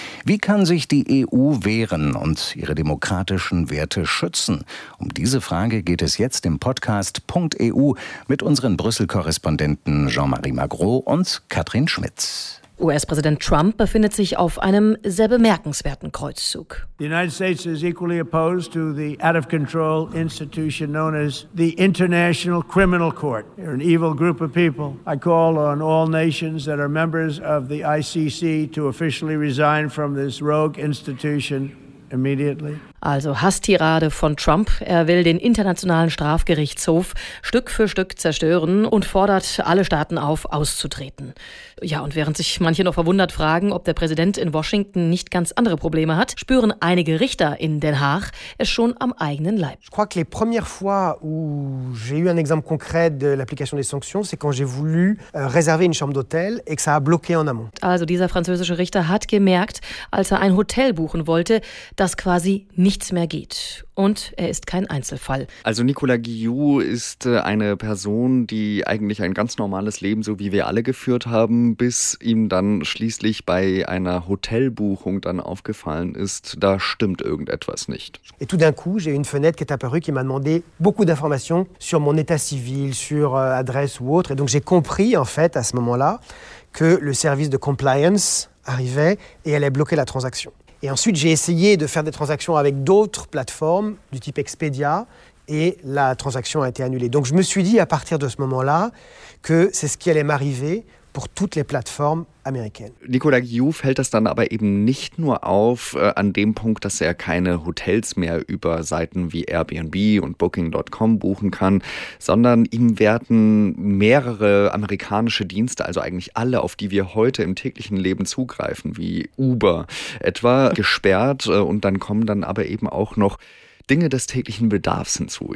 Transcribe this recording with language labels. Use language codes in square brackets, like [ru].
[de] Wie kann sich die EU wehren und ihre demokratischen Werte schützen? Um diese Frage geht es jetzt im Podcast .eu mit unseren Brüssel-Korrespondenten Jean-Marie Magro und Katrin Schmitz. US-Präsident Trump befindet sich auf einem sehr bemerkenswerten Kreuzzug. [en] The United States is equally opposed to the out-of-control institution known as the International Criminal Court. They're an evil group of people. I call on all nations that are members of the ICC to officially resign from this rogue institution immediately. [de] Also Hasstirade von Trump. Er will den Internationalen Strafgerichtshof Stück für Stück zerstören und fordert alle Staaten auf, auszutreten. Ja, und während sich manche noch verwundert fragen, ob der Präsident in Washington nicht ganz andere Probleme hat, spüren einige Richter in Den Haag es schon am eigenen Leib. Ich glaube, die erste Mal, als ich ein Beispiel konkret der Applikation der Sanktionen hatte, war, als ich eine Reserve in einem Hotel und das blockiert in Amont. Also dieser französische Richter hat gemerkt, als er ein Hotel buchen wollte, dass quasi nichts mehr geht. Und er ist kein Einzelfall. Also Nicolas Guillou ist eine Person, die eigentlich ein ganz normales Leben, so wie wir alle, geführt haben, bis ihm dann schließlich bei einer Hotelbuchung dann aufgefallen ist, da stimmt irgendetwas nicht. [fr] Et tout d'un coup, j'ai une fenêtre qui est apparue qui m'a demandé beaucoup d'informations sur mon état civil, sur adresse ou autre. Et donc j'ai compris en fait à ce moment-là que le service de compliance arrivait et allait bloquer la transaction. Et ensuite, j'ai essayé de faire des transactions avec d'autres plateformes du type Expedia et la transaction a été annulée. Donc je me suis dit à partir de ce moment-là que c'est ce qui allait m'arriver pour toutes les plateformes. [de] Nicolas Guillou fällt das dann aber eben nicht nur auf an dem Punkt, dass er keine Hotels mehr über Seiten wie Airbnb und Booking.com buchen kann, sondern ihm werden mehrere amerikanische Dienste, also eigentlich alle, auf die wir heute im täglichen Leben zugreifen, wie Uber etwa, gesperrt und dann kommen dann aber eben auch noch Dinge des täglichen Bedarfs hinzu.